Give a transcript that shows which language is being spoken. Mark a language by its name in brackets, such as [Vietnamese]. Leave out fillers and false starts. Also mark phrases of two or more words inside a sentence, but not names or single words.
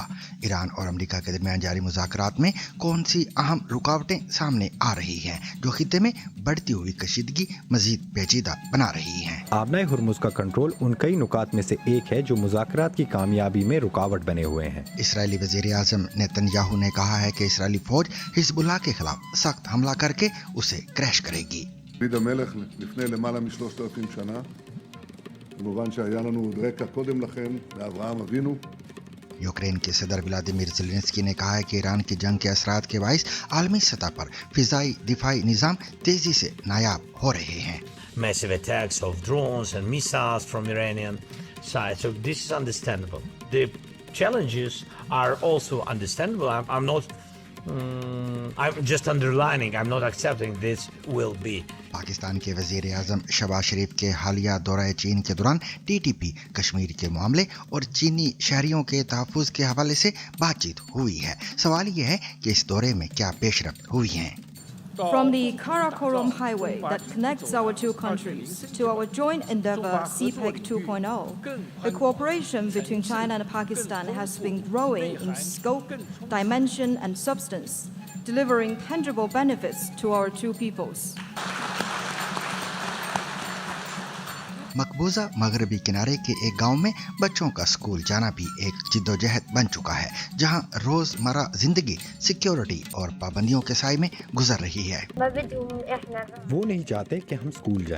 [Urdu] ایران اور امریکہ کے درمیان جاری مذاکرات میں کون سی اہم رکاوٹیں سامنے آ رہی ہیں، جو خطے میں بڑھتی ہوئی کشیدگی مزید پیچیدہ بنا رہی ہیں. آبنائے ہرمز کا کنٹرول ان کئی نکات میں سے ایک ہے جو مذاکرات کی کامیابی میں رکاوٹ بنے ہوئے ہیں. اسرائیلی وزیر اعظم نیتن یاہو نے کہا ہے کہ اسرائیلی فوج حزب اللہ کے خلاف سخت حملہ کرکے اسے کریش کرے گی. [Hebrew] דוד המלך לפני למעלה מ-3,000 שנה, כמובן שהיה לנו עוד רקע קודם לכן לאברהם אבינו. [Urdu] یوکرین کے صدر ولادیمیر زیلنسکی نے کہا ہے کہ ایران کی جنگ کے اثرات کے باعث عالمی سطح پر فضائی دفاعی نظام تیزی سے نایاب ہو رہے ہیں. [English] Massive attacks of drones and missiles from Iranian side, so this is understandable. The challenges are also understandable. I'm just underlining, I'm not accepting this will be. [Urdu] پاکستان کے وزیر اعظم شہباز شریف کے حالیہ دورے چین کے دوران TTP، کشمیر کے معاملے اور چینی شہریوں کے تحفظ کے حوالے سے بات چیت ہوئی ہے. سوال یہ ہے کہ اس دورے میں کیا پیش رفت ہوئی ہے. [English] From the Karakorum highway that connects our two countries to our joint endeavor CPEC 2.0, the cooperation between China and Pakistan has been growing in scope, dimension and substance, delivering tangible benefits to our two peoples. [Urdu] مقبوضہ مغربی کنارے کے ایک گاؤں میں بچوں کا اسکول جانا بھی ایک جدوجہد بن چکا ہے، جہاں روزمرہ زندگی سیکیورٹی اور پابندیوں کے سائے میں گزر رہی ہے. وہ نہیں چاہتے کہ ہم اسکول جائیں.